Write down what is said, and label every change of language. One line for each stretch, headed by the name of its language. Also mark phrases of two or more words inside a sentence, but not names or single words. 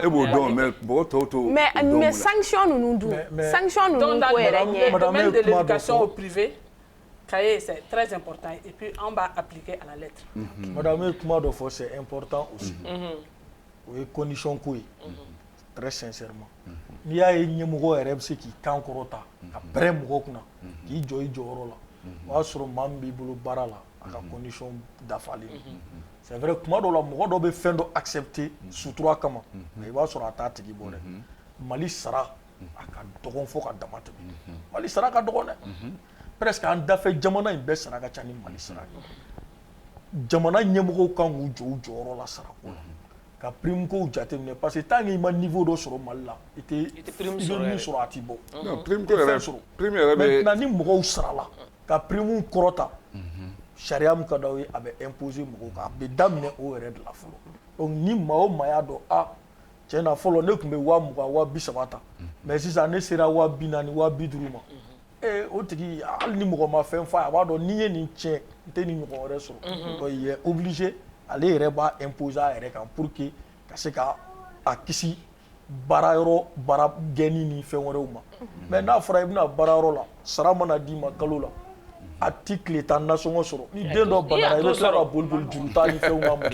French: Mais sanction nous nous sanctions nous nous dans le domaine de l'éducation au privé, cahier, c'est très important. Et puis, on va appliquer à la lettre. Madame, comment de fois, c'est important aussi. Oui, condition quoi. Très sincèrement.
Bambara: N'i y'a ye ɲɛmɔgɔ yɛrɛ bɛ se k'i kan kɔrɔta ka bɛrɛ mɔgɔ kunna k'i jɔ i jɔyɔrɔ la o y'a sɔrɔ maa min b'i bolo baara la a ka condition dafalen
French: c'est vrai
Bambara: kuma dɔw la mɔgɔ dɔ bɛ fɛn dɔ accepter sutura kama mais i b'a sɔrɔ a t'a tigi bɔ dɛ Mali sara a ka dɔgɔn fo ka dama tɛmɛ Mali sara ka dɔgɔn dɛ presque an dafɛ jamana in bɛɛ sara ka ca ni Mali sara ye jamana ɲɛmɔgɔw kan k'u jɔ u jɔyɔrɔ la sara ko la ka prime ko jateminɛ
French: parce que tant qu'il
Bambara: ma niveau dɔ sɔrɔ Mali la i tɛ prime sɔrɔ a t'i bɔ prime ko yɛrɛ prime yɛrɛ bɛ maintenant ni mɔgɔw sarala ka prime kɔrɔta sariya min ka d'aw ye a bɛ imposer mɔgɔw kan a bɛ daminɛ o yɛrɛ de la fɔlɔ donc ni maa o maa y'a dɔn tiɲɛ na fɔlɔ ne tun bɛ 20,000 20,30 ta mais sisan ne sera 40,000 50,000 ma o tigi hali ni mɔgɔ ma fɛn f'a ye a b'a dɔn n'i ye nin tiɲɛ n tɛ nin ɲɔgɔn wɛrɛ sɔrɔ
French: donc il est obligé
Bambara: ale yɛrɛ b'a imposer a yɛrɛ kan
French: pour que
Bambara: ka se ka a kisi baara gɛnni ni fɛn wɛrɛw ma mais n'a fɔra i bɛna baara yɔrɔ la sara mana d'i ma kalo la a ti tile 10 nasɔngɔ sɔrɔ ni den dɔ banana i bɛ tila ka boli tile 10 ni fɛnw na mɔgɔ